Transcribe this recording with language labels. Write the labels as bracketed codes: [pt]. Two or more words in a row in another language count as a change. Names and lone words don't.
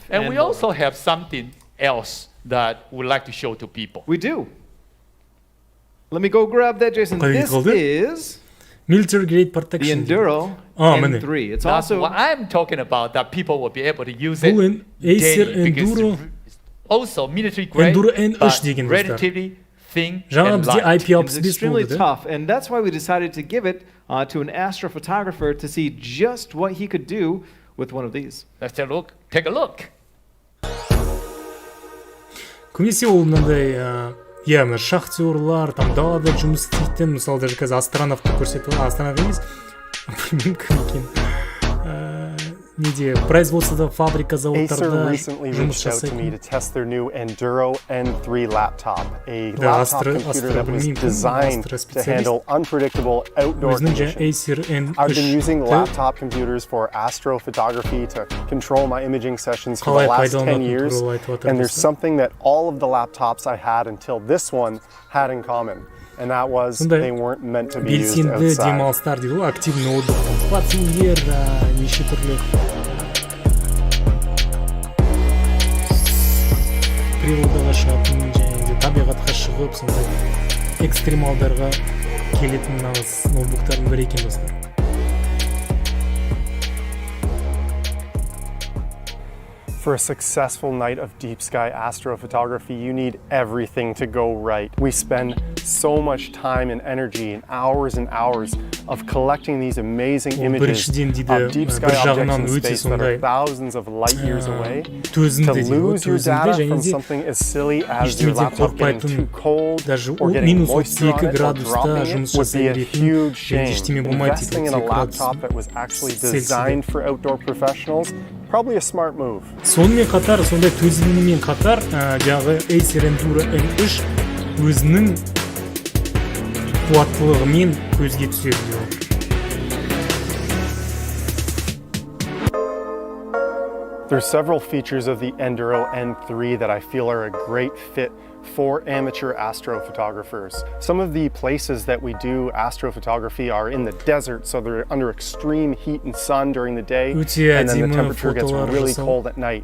[en] And we also have something else that we'd like to show to people. We do. Let me go grab that, Jason. This is Military grade The protection. Enduro [kk] міне. [en] N3. It's That's also what I'm talking about, that people will be able to use it [kk] Бұл Acer [en] daily because Enduro it's also military grade, Enduro N3 but [kk] деген достар. [en] relatively thin [kk] жаңа [en] and [kk] бізде [en] light. it's IP65 extremely [kk] болды. [en] tough, and that's why we decided to give it to an astrophotographer to see just what he could do with one of these. Let's take a look. Take a look. [kk] Көбінесе ол мынандай иә мына шахтерлар там далада жұмыс істейтін мысалы даже қазір астронавтты көрсетіп астронавт емес білмеймін кім екен неде производствода фабрика Acer заводтарда [en] recently [kk] жұмыс [en] reached out to me [kk] жасайтын [en] to test their new Enduro N3 laptop, a [kk] Да, [en] laptop computer that was designed to handle unpredictable outdoor [kk] өзінің жаңа [en] conditions. Acer I've been using N3 laptop computers for astrophotography to control my imaging sessions for [kk] қалай [en] the last 10 [kk] пайдаланатыны [en] years, [kk] туралы айтып жатыр [en] and there's [kk] достар. [en] something that all of the laptops I had until this one had in common, and that was [kk] Сондай [en] they weren't meant to be used [kk] белсенді [en] outside. [kk] демалыстар дейді ғой [ru] активный отдых [kk] патрульдер неше түрлі природаға шығатын және де табиғатқа шығып сондай экстремалдарға келетін нағыз ноутбуктардың бірі екен достар. [en] For a successful night of deep sky astrophotography, you need everything to go right. We spend so much time and energy and hours of collecting these amazing images of deep sky objects in space that are thousands of light years away. To lose your data from something as silly as your laptop getting too cold or getting moisture on it or dropping it would be a huge shame. Investing in a laptop that was actually designed for outdoor professionals, probably a smart move. [kk] Сонымен қатар, сондай төзімімен қатар, жаңағы Acer Enduro N3 өзінің қуаттылығымен көзге түседі. [en] There's several features of the Enduro N3 that I feel are a great fit for amateur astrophotographers. Some of the places that we do astrophotography are in the desert, so they're under extreme heat and sun during the day, and then the temperature gets really cold at night.